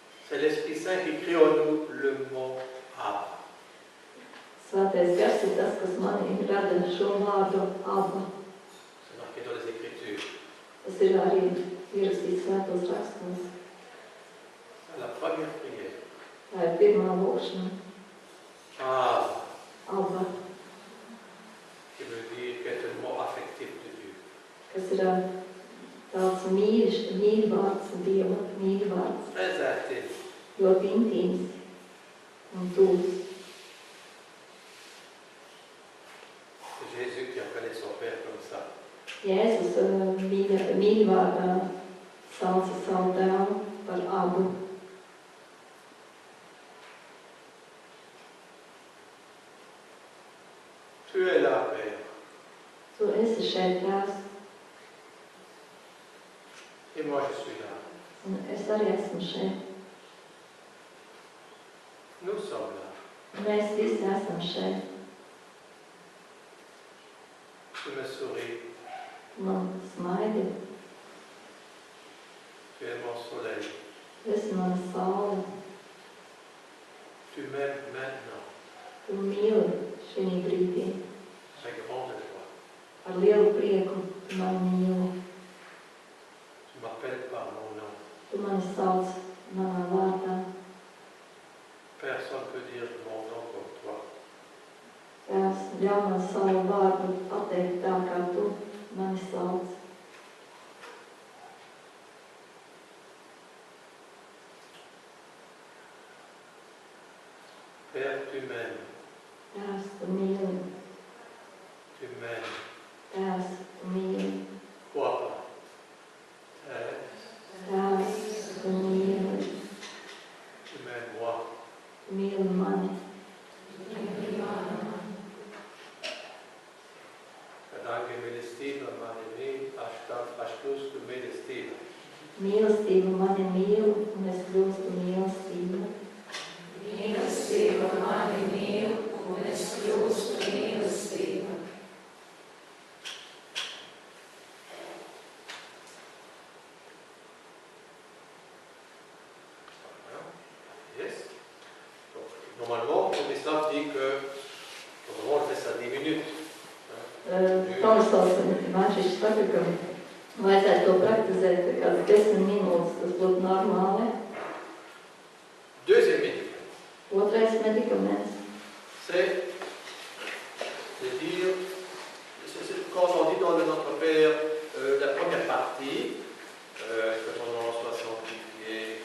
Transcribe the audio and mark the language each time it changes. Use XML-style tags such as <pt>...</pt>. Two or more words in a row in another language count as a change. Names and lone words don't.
<fr>C'est l'Esprit Saint qui crée en nous le mot Abba.</fr> <lv>Svētais gars ir tas, kas manī rada šo vārdu Abba.</lv> <fr>C'est marqué dans les Écritures.</fr> <lv>Tas ir arī ierakstīts svētos rakstos.</lv> <fr>C'est la première prière.</fr> <lv>Tā ir pirmā lūkšana.</lv> <fr>Abba,</fr> <lv>Abba,</lv> <fr>qui veut dire qu'être le mot affectif de Dieu.</fr> <lv>kas ir tāds mīļvārds, Dieva mīļvārds,</lv> <fr>Très intime.</fr> <lv>ļoti intīms un tuvs.</lv> <fr>C'est Jésus qui appelait son Père comme ça.</fr> <lv>Jēzus mīļvārdā sauca savu tēvu par Abu.</lv> <fr>Tu es là, Père.</fr> <lv>Tu esi šeit tēvs,</lv> <fr>Et moi, je suis là.</fr> <lv>un es arī esmu šeit.</lv> <fr>Nous sommes là.</fr> <lv>Mēs visi esam šeit.</lv> <fr>Tu me souris.</fr> <lv>Man smaidi,</lv> <fr>Tu es mon soleil.</fr> <lv>tu esi mana saule,</lv> <fr>Tu m'aimes maintenant.</fr> <lv>tu mīli šī brīdī.</lv> <fr>Avec grande joie.</fr> <lv>Ar lielu prieku tu mani mīli.</lv> <fr>Tu m'appelles par mon nom.</fr> <lv>Tu mani sauc manā vārdā.</lv> <fr>Personne ne peut dire mon nom comme toi.</fr> <lv>Tēvs, ļauj man savu vārdu pateikt tā, kā tu mani sauc.</lv> <fr>Père, tu m'aimes.</fr> <lv>Tēvs, tu mīli.</lv> <fr>Tu m'aimes.</fr> <lv>Tēvs, tu mīli.</lv> <fr>Quoi? Tēvs,</fr> <lv>Tēvs, tu mīli.</lv> <fr>tu m'aimes moi.</fr> <lv>Tu mīli mani. Danke, mīlestība mani mīl, aš kļūstu mīlestība. Mīlestība mani mīl, un es kļūstu mīlestība. Mīlestība mani mīl, un es kļūstu mīlestība.</lv> <en>Yes.</en> <fr>Donc, normalement, le Protestant dit que on fait ça 10 minutes.</fr> <lv>Tomislavs Māčiņš saka, ka vajadzētu to praktizēt kādas 10 minūtes, tas būtu normāli.</lv> <fr>Deuxième médicament,</fr> <lv>Otrais medikaments.</lv> <fr>c'est de dire, quand on dit dans le Notre Père la première partie, que ton nom soit sanctifié,</fr>